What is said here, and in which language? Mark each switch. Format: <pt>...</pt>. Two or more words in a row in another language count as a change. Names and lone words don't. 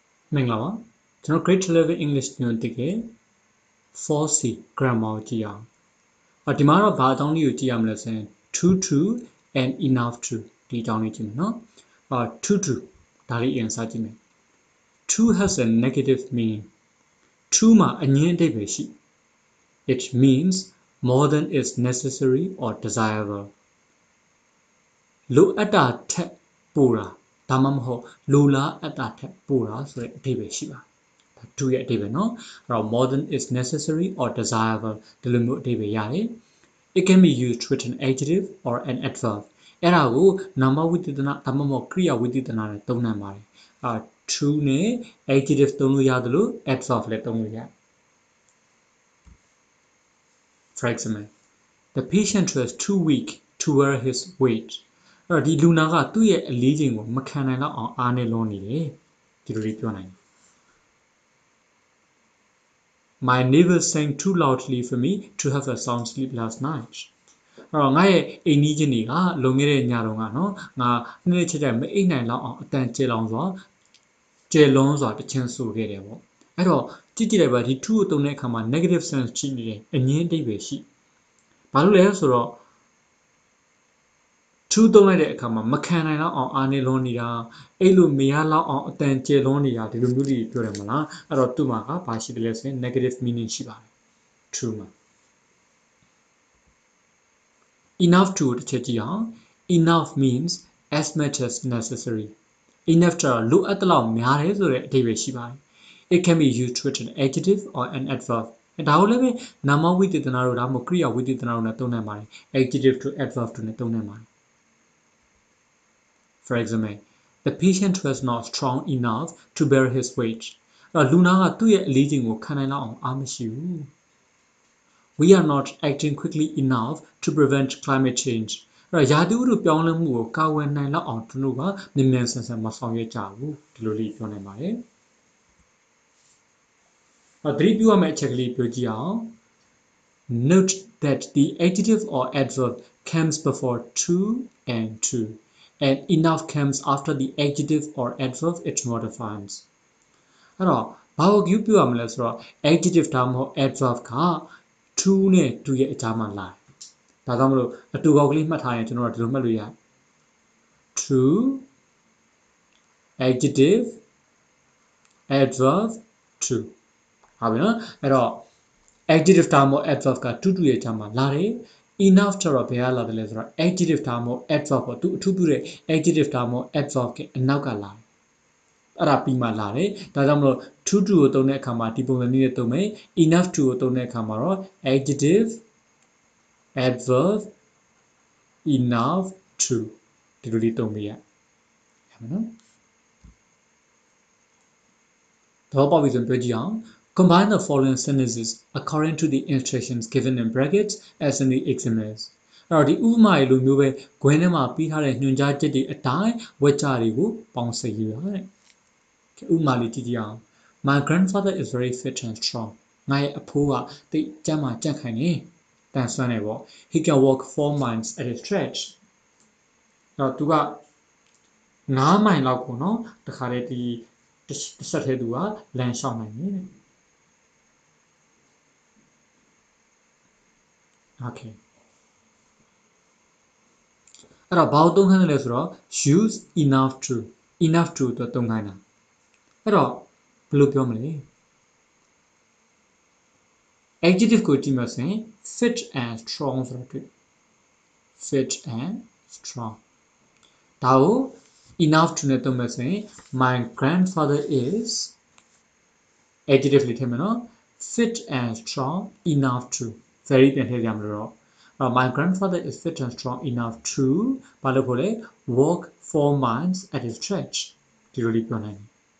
<my>Menglawa,</my> <en>grade 11 English new ticket 4C grammar</en> <my>ကိုကြည့်အောင်ဒီမှာတော့ဘာအကြောင်းလေးကိုကြည့်ရမလဲဆိုရင်</my> <en>to and enough to</en> <my>ဒီအကြောင်းလေးကြည့်မယ်နော်to ဒါလေးအ ရင်စကြည့်မယ်</my> <en>to has a negative meaning to</en> <my>မှာအငြင်းအဓိပ္ပာယ်ရှိ</my> <en>it means more than is necessary or desirable</en> <my>လိုအပ် တာထက်ပိုတာဒါမှမဟုတ်လိုလားအပ်တာထက်ပိုတာဆိုတဲ့အဓိပ္ပာယ်ရှိပါto ရဲ့အဓိပ္ပာယ်နော်အဲ့တော့</my> <en>more than is necessary or desirable</en> <my>ဒီလိုမျိုးအဓိပ္ပာယ်ရတယ်</my> <en>it can be used with an adjective or an adverb</en> <my>အဲ့ဒါကိုနာမဝိသေသနဒါမှမဟုတ်ကရိယာဝိသေသနနဲ့သုံးနိုင်ပါတယ်to နဲ့ adjective သုံးလို့ရတယ်လို့ adverb လည်းသုံးလို့ရတယ်</my> <en>for example the patient was too weak to wear his weight</en> <my>အဲ့တော့ဒီလူနာကသူ့ရဲ့အလေးချိန်ကိုမခံနိုင်တော့အောင်အားနေလွန်နေတယ်ဒီလိုလေးပြောနိုင်တယ်</my> <en>My neighbor sang too loudly for me to have a sound sleep last night.</en> <my>အဲ့တော့ငါရဲ့အိမ်နီးချင်းတွေကလွန်ခဲ့တဲ့ညတုန်းကနော်ငါနေ့ချက်ချက်မအိပ်နိုင်လောက်အောင်အတန်ကျဲလွန်းစွာတချင်ဆိုခဲ့တယ်ပေါ့အဲ့တော့ကြည့်လိုက်ပါဒီ to ကိုသုံးတဲ့အခါမှာ</my> <en>negative sense</en> <my>ရှိနေတယ်အငြင်းအဓိပ္ပာယ်ရှိဘာလို့လဲဆိုတော့ to သုံးလိုက်တဲ့အခါမှာမခံနိုင်တော့အောင်အားနေလွန်နေတာအဲ့လိုမရလောက်အောင်အတန်ကျဲလွန်းနေတာဒီလိုမျိုးတွေပြောတယ်မလားအဲ့တော့သူ့မှာကဘာရှိတယ်လဲဆိုရင်</my> <en>negative meaning</en> <my>ရှိပါတယ် to မှာ</my> <en>enough to</en> <my>တစ်ချက်ကြည့်အောင်</my> <en>enough means as much as necessary</en> <my>enough ကျတော့လိုအပ်တဲ့လောက်များတယ်ဆိုတဲ့အဓိပ္ပာယ်ရှိပါတယ်</my> <en>it can be used with an adjective or an adverb</en> <my>ဒါကိုလည်းပဲနာမဝိသေသနတို့ဒါမှမဟုတ်ကရိယာဝိသေသနတို့နဲ့သုံးနိုင်ပါတယ်</my> <en>adjective to adverb</en> <my>တို့နဲ့သုံးနိုင်ပါတယ်</my> <en>for example the patient was not strong enough to bear his weight</en> <my>လူနာကသူ့ရဲ့အလေးချိန်ကိုခံနိုင်လောက်အောင်အားမရှိဘူး</my> <en>we are not acting quickly enough to prevent climate change</en> <my>ရာသီဥတုပြောင်းလဲမှုကိုကာကွယ်နိုင်လောက်အောင်တို့ကမြန်မြန်ဆန်ဆန်မဆောင်ရွက်ကြဘူးဒီလိုလေးပြောနိုင်ပါတယ် သတိပြုရမယ့်အချက်ကလေးပြောကြည့်အောင်</my> <en>note that the adjective or adverb comes before to and to and enough comes after the adjective or adverb it modifies</en> <my>အဲ့တော့ဘာကိုကြည့်ပြရမလဲဆိုတော့ adjective ဒါမှမဟုတ် adverb က to နဲ့ to ရဲ့အကြားမှာလာဒါကြောင့်မလို့အတူကောက်ကလေးမှတ်ထားရင်ကျွန်တော်တို့ဒီလိုမှတ်လို့ရတယ် to</my> <en>adjective adverb to</en> <my>ဟုတ်ပြီနော်အဲ့တော့ adjective ဒါမှမဟုတ် adverb က to ရဲ့အကြားမှာလာ တယ် enough ကျတော့ဘယ်ကလာတယ်လဲဆိုတော့ adjective ဒါမှမဟုတ် adverb ပေါ့သူအထူးပြုတဲ့ adjective ဒါမှမဟုတ် adverb ကအနောက်ကလာတယ်အဲ့ဒါပြီးမှလာတယ်ဒါကြောင့်မလို့ to ကိုသုံးတဲ့အခါမှာဒီပုံစံမျိုးနဲ့သုံးမယ်</my> <en>enough to</en> <my>ကိုသုံးတဲ့အခါမှာတော့</my> <en>adjective adverb enough to</en> <my>ဒီလိုလေးသုံးပေးရမယ်နော် တော့ပေါ့ပြီးဆိုပြောကြည့်အောင်</my> <en>combine the following sentences according to the instructions given in brackets as in the examples</en> <my>အဲ့တော့ဒီဥပမာရေလိုမျိုးပဲဂွင်းထဲမှာ ပြီးထားတဲ့ညွှန်ကြားချက်တွေအတိုင်းဝက်ကြတွေကိုပေါင်းစပ်ယူရတဲ့ဥပမာလေးကြည့်ကြအောင်</my> <en>My grandfather is very fit and strong</en> <my>ငါရဲ့အဖိုးကတိတ်ကျန်းမာကြံ့ခိုင်နေတန်ဆွမ်းနေပေါ့</my> <en>he can walk 4 miles at a stretch</en> <my>အဲ့တော့သူက9မိုင်လောက်ကိုနော်တခါတည်းဒီတစ်ဆက်သေးသူကလမ်းလျှောက်နိုင်တယ်တဲ့ Okay အဲ့တော့ဘာကိုသုံးခိုင်းလဲဆိုတော့</my> <en>use enough to</en> <my>တော့သုံးခိုင်းတာအဲ့တော့ဘယ်လိုပြောမလဲ adjective ကိုကြည့်မှဆိုရင်</my> <en>fit and strong</en> <my>ဆိုတော့တွေ့</my> <en>fit and strong</en> <my>ဒါကို</my> <en>enough to</en> <my>နဲ့သုံးမှဆိုရင်</my> <en>my grandfather is</en> <my>adjective လေးထည့်မယ်နော်</my> <en>fit and strong enough to very</en> <my>ပြန်ထည့်ကြမလို့တော့</my> <en>my grandfather is fit and strong enough to</en> <my>ဘာလို့ခေါ်လဲ</my> <en>walk 4 miles at a stretch</en> <my>ဒီလိုလေးပြောနိုင်တယ်</my>